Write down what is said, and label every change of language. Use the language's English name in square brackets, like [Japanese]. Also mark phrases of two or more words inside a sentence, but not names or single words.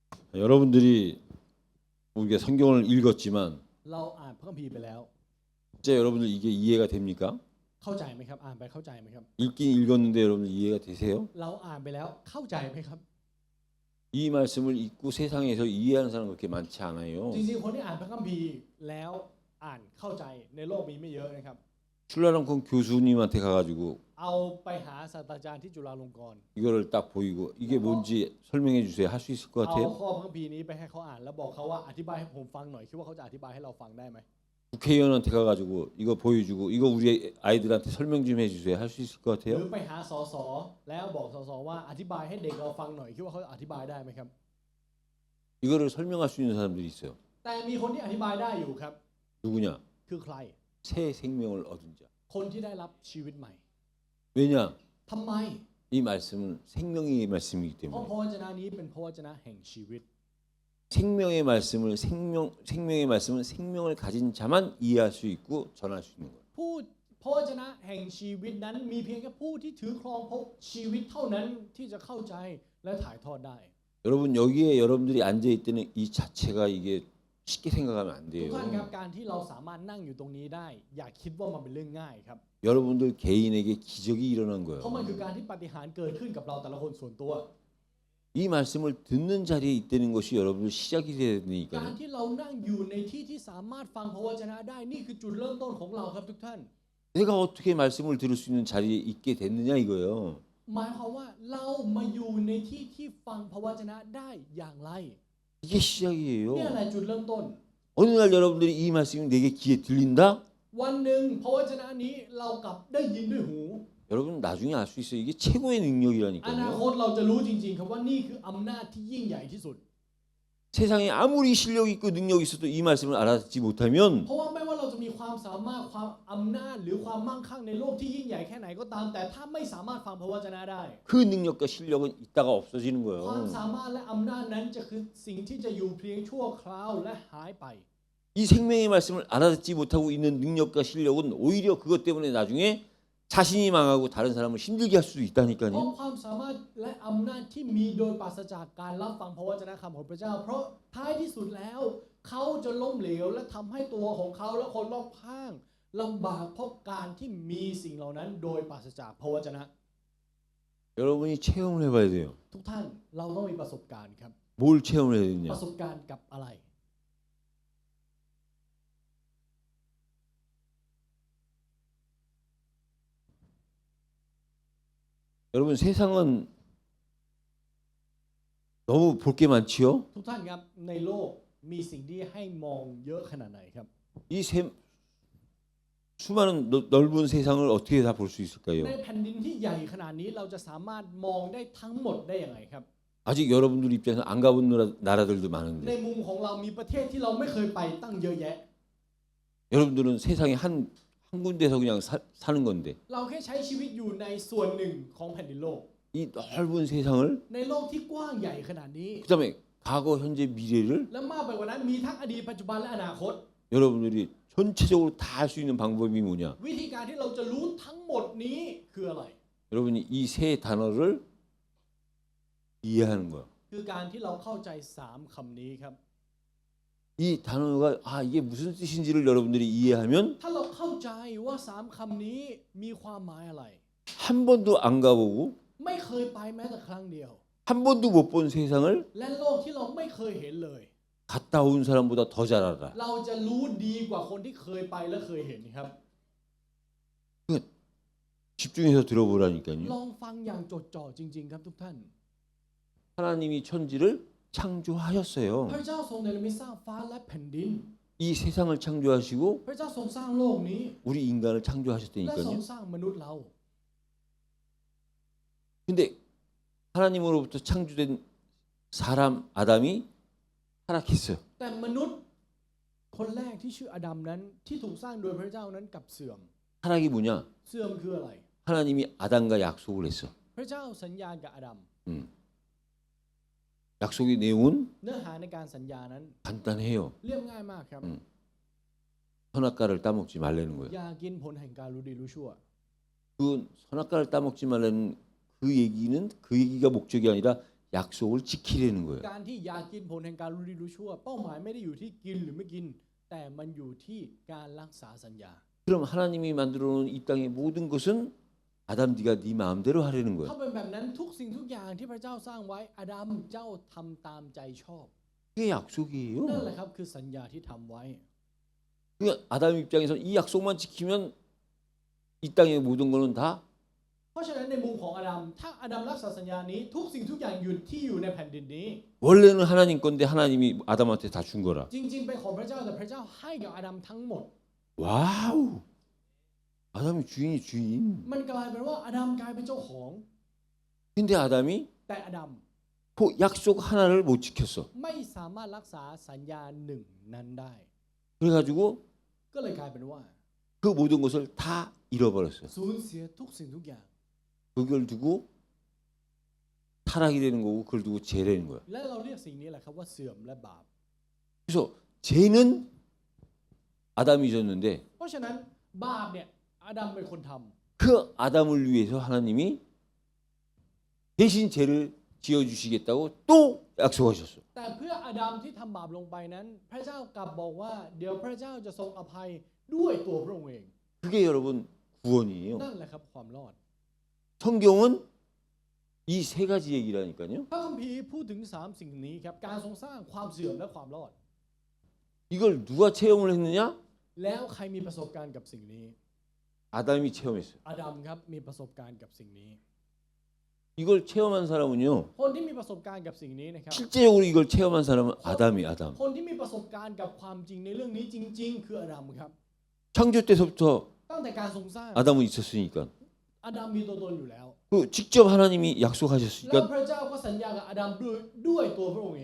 [Korean] 여러분들이 우리가 성경을 읽었지만 [Thai] เราอ่านพระคัมภีร์ไปแล้ว [Korean] 진짜 여러분들 이게 이해가 됩니까? [Thai] เข้าใจไหมครับอ่านไปเข้าใจไหมครับ [Korean] 읽긴 읽었는데 여러분들 이해가 되세요? [Thai] เราอ่านไปแล้วเข้าใจไหมครับ [Korean] 이 말씀을 읽고 세상에서 이해하는 사람 그렇게 많지 않아요. [Thai] จริงๆคนที่อ่านพระคัมภีร์แล้วอ่านเข้าใจในโลกมีไม่เยอะนะครับ [Korean] 출라랑콘 교수님한테 가가지고 [Thai] เอาไปหาศาสตราจารย์ที่จุฬาลงกรณ์ [Korean] 이거를 딱 보이고 이게 뭔지 설명해 주세요. 할 수 있을 것 [Thai] เอา [Korean] 같아요? [Thai] ข้อพระคัมภีร์นี้ไปให้เขาอ่านแล้วบอกเขาว่าอธิบายให้ผมฟังหน่อยคิดว่าเขาจะอธิบายให้เราฟังได้ไหม [Korean] 국회의원한테 가가지고 이거 보여주고 이거 우리 아이들한테 설명 좀 해주세요. 할 수 있을 것 [Thai] หรือ [Korean] 같아요? [Thai] ไปหาสสแล้วบอกสสว่าอธิบายให้เด็กเราฟังหน่อยคิดว่าเขาอธิบายได้ไหมครับ [Korean] 이거를 설명할 수 있는 사람들이 있어요. [Thai] แต่มีคนที่อธิบายได้อยู่ครับ [Korean] 누구냐? [Thai] คือใคร [Korean] 새 생명을 얻은 자. [Thai] คนที่ได้รับชีวิตใหม่ [Korean] 왜냐? [Thai] ทำไม [Korean] 이 말씀은 생명의 말씀이기 [Thai] เพราะ [Korean] 때문에 [Thai] พระวจนะนี้เป็นพระวจนะแห่งชีวิต [Korean] 생명의 말씀은 생명을 가진 자만 이해할 수 있고 전할 수 있는 거예요. [Thai] ผู้พระวจนะแห่งชีวิตนั้นมีเพียงแค่ผู้ที่ถือครองพระชีวิตเท่านั้นที่จะเข้าใจและถ่ายทอดได้ [Korean] 여러분 여기에 여러분들이 앉아 있다는 이 자체가 이게 쉽게 생각하면 안 [Thai] ทุกท่านครับ [Korean] 돼요. [Thai] การที่เราสามารถนั่งอยู่ตรงนี้ได้ อย่าคิดว่ามันเป็นเรื่องง่ายครับ [Korean] 여러분들 개인에게 기적이 일어난 [Thai] เพราะมัน [Korean] 거예요. [Thai] คือการที่ปาฏิหาริย์เกิดขึ้นกับเราแต่ละคนส่วนตัว [Korean] 이 말씀을 듣는 자리에 있다는 것이 여러분들 시작이 돼야 [Thai] การ [Korean] 되니까요. [Thai] ที่เรานั่งอยู่ในที่ที่สามารถฟังพระวจนะได้นี่คือจุดเริ่มต้นของเราครับทุกท่าน [Korean] 내가 어떻게 말씀을 들을 수 있는 자리에 있게 됐느냐 이거예요. [Thai] หมายความว่าเรามาอยู่ในที่ที่ฟังพระวจนะได้อย่างไร [Korean] 이게 시작이에요. [Thai] นี่แหละจุดเริ่มต้น [Korean] 어느 날 여러분들이 이 말씀이 내게 귀에 들린다? [Thai] วันหนึ่งพระวจนะนี้เรากลับได้ยินด้วยหู [Korean] 여러분 나중에 알 수 있어요. 이게 최고의 [Thai] อนา [Korean] 능력이라니까요. [Thai] คตเราจะรู้จริงๆครับว่านี่คืออำนาจที่ยิ่งใหญ่ที่สุด [Korean] 세상에 아무리 실력 있고 능력 있어도 이 말씀을 알아듣지 못하면 [Thai] เพราะว่าไม่ว่าเราจะมีความสามารถความอำนาจหรือความมั่งคั่งในโลกที่ยิ่งใหญ่แค่ไหนก็ตามแต่ถ้าไม่สามารถฟังพระวจนะได้ [Korean] 그 능력과 실력은 있다가 없어지는 [Thai] ความ [Korean] 거예요. [Thai] สามารถและอำนาจนั้นจะคือสิ่งที่จะอยู่เพียงชั่วคราวและหายไป [Korean] 이 생명의 말씀을 알아듣지 못하고 있는 능력과 실력은 오히려 그것 때문에 나중에 자신이 망하고 다른 사람을 힘들게 할 수도 [Thai] เพราะ [Korean] 있다니까요. [Thai] ความสามารถและอำนาจที่มีโดยปราศจากการรับฟังพระวจนะคำของพระเจ้า เพราะท้ายที่สุดแล้วเขาจะล้มเหลวและทำให้ตัวของเขาและคนรอบข้างลำบากเพราะการที่มีสิ่งเหล่านั้นโดยปราศจากพระวจนะ [Korean] 여러분이 체험을 해봐야 돼요. [Thai] ทุกท่านเราต้องมีประสบการณ์ครับ [Korean] 뭘 체험을 해야 [Thai] ป [Korean] 되느냐? [Thai] ระสบการณ์กับอะไร [Korean] 여러분 세상은 너무 볼 게 많지요? [Thai] ทุกท่านครับในโลกมีสิ่งที่ให้มองเยอะขนาดไหนครับ [Korean] 이 수많은 넓은 세상을 어떻게 다 볼 수 [Thai] ใน [Korean] 있을까요? [Thai] แผ่นดินที่ใหญ่ขนาดนี้เราจะสามารถมองได้ทั้งหมดได้อย่างไรครับ [Korean] 아직 여러분들 입장에서 안 가본 나라들도 [Thai] ใน [Korean] 많은데 [Thai] มุมของเรามีประเทศที่เราไม่เคยไปตั้งเยอะแยะ [Korean] 여러분들은 세상에 한 군데서 그냥 사는 건데 [Thai] เราแค่ใช้ชีวิตอยู่ในส่วนหนึ่งของแผ่นดินโลก [Korean] 이 넓은 세상을 [Thai] ในโลกที่กว้างใหญ่ขนาดนี้ [Korean] 그다음에 과거, 현재, 미래를 [Thai] และมากไปกว่านั้นมีทั้งอดีตปัจจุบันและอนาคต [Korean] 여러분들이 전체적으로 다 할 수 있는 방법이 뭐냐? [Thai] วิธีการที่เราจะรู้ทั้งหมดนี้คืออะไร [Korean] 여러분이 이 세 단어를 이해하는 거야. [Thai] คือการที่เราเข้าใจ3คำนี้ครับ [Korean] 이 단어가 이게 무슨 뜻인지를 여러분들이 이해하면 [Thai] ถ้าเราเข้าใจว่า3คำนี้มีความหมายอะไร [Korean] 한 번도 안 가보고 [Thai] ไม่เคยไปแม้แต่ครั้งเดียว [Korean] 한 번도 못 본 세상을 [Thai] และโลกที่เราไม่เคยเห็นเลย [Korean] 갔다 온 사람보다 더 잘 알아. [Thai] เราจะรู้ดีกว่าคนที่เคยไปและเคยเห็นครับ [Korean] 집중해서 [Thai] ล [Korean] 들어보라니까요. [Thai] องฟังอย่างจดจ่อจริงๆครับทุกท่าน [Korean] 하나님이 천지를 창조하셨어요. [Thai] พระเจ้าทรงเนรมิตสร้างฟ้าและแผ่นดิน [Korean] 이 세상을 창조하시고 [Thai] พระเจ้าทรงสร้างโลกนี้ [Korean] 우리 인간을 [Thai] และทรง [Korean] 창조하셨다니까요. [Thai] สร้างมนุษย์เรา [Korean] 근데 하나님으로부터 창조된 사람 아담이 타락했어요. [Thai] แต่มนุษย์คนแรกที่ชื่ออาดัมนั้นที่ถูกสร้างโดยพระเจ้านั้นกลับเสื่อม [Korean] 타락이 뭐냐? [Thai] เสื่อมคืออะไร [Korean] 하나님이 아담과 약속을 했어. [Thai] พระเจ้าสัญญากับอาดัม [Korean] 약속의 내용은 [Thai] เนื้อหาในการสัญญานั้น [Korean] 간단해요. [Thai] เรียบง่ายมากครับ [Korean] 선악과를 따먹지 말라는 거예요. [Thai] อย่ากินผลแห่งการรู้ดีรู้ชั่ว [Korean] 그 선악과를 따먹지 말라는 그 얘기가 목적이 아니라 약속을 지키려는 거예요. [Thai] การที่อยากกินผลแห่งการรู้ดีรู้ชั่วเป้าหมายไม่ได้อยู่ที่กินหรือไม่กินแต่มันอยู่ที่การรักษาสัญญา [Korean] 그럼 하나님이 만들어 놓은 이 땅의 모든 것은 아담 네가 네 마음대로 하려는 [Thai] ถ้า [Korean] 거야. [Thai] เป็นแบบนั้นทุกสิ่งทุกอย่างที่พระเจ้าสร้างไว้อาดัมเจ้าทำตามใจชอบ [Korean] 그게 약속이에요. [Thai] นั่นแหละครับคือสัญญาที่ทำไว้ [Korean] 그러니까 아담 입장에서 이 약속만 지키면 이 땅의 모든 거는 다 [Thai] เพราะฉะนั้นในมุมของอาดัมถ้าอาดัมรักษาสัญญานี้ทุกสิ่งทุกอย่างอยู่ที่อยู่ในแผ่นดินนี้ [Korean] 원래는 하나님 건데 하나님이 아담한테 다 준 거라. [Thai] จริงๆเป็นของพระเจ้าแต่พระเจ้าให้กับอาดัมทั้งหมด [Korean] 와우. 아담이 주인이 주인. [Thai] มันกลายเป็นว่าอาดัมกลายเป็นเจ้าของ [Korean] 근데 아담이 [Thai] แต่อาดัม [Korean] 그 약속 하나를 못 지켰어. [Thai] ไม่สามารถรักษาสัญญาหนึ่งนั้นได้ [Korean] 그래가지고 [Thai] ก็เลยกลายเป็นว่า [Korean] 그 모든 것을 다 잃어버렸어요. [Thai] สูญเสียทุกสิ่งทุกอย่าง [Korean] 그걸 두고 타락이 되는 거고 그걸 두고 죄라는 거야. [Thai] และเราเรียกสิ่งนี้แหละครับว่าเสื่อมและบาป [Korean] 그래서 죄는 아담이 졌는데 [Thai] เพราะฉะนั้นบาปเนี่ยอาดัมเป็นคนทำ [Korean] 그 아담을 위해서 하나님이 대신 죄를 지어주시겠다고 또 약속하셨어. [Thai] แต่เพื่ออาดัมที่ทำบาปลงไปนั้น พระเจ้ากลับบอกว่าเดี๋ยวพระเจ้าจะทรงอภัยด้วยตัวพระองค์เอง [Korean] 그게 여러분 구원이에요. [Thai] นั่นแหละครับความรอด [Korean] 성경은 이 세 가지 얘기라니까요. [Thai] พระคัมภีร์พูดถึง3สิ่งนี้ครับการทรงสร้างความเสื่อมและความรอด [Korean] 이걸 누가 체험을 했느냐? [Thai] แล้วใครมีประสบการณ์กับสิ่งนี้ [Korean] 아담이 체험했어요. [Thai] อาดัมครับมีประสบการณ์กับสิ่งนี้ [Korean] 이걸 체험한 사람은요. [Thai] คนที่มีประสบการณ์กับสิ่งนี้นะครับ [Korean] 실제적으로 이걸 체험한 사람은 아담이 아담. [Thai] คนที่มีประสบการณ์กับความจริงในเรื่องนี้จริง ๆ คืออาดัมครับ [Korean] 창조 때서부터 [Thai] ตั้งแต่การทรงสร้าง [Korean] 아담은 있었으니까. [Thai] อาดัมมีตัวตนอยู่แล้ว [Korean] 그 직접 하나님이 [Thai] แล้ว [Korean] 약속하셨으니까 [Thai] พระเจ้าก็สัญญากับอาดัมด้วยตัวพระองค์เอง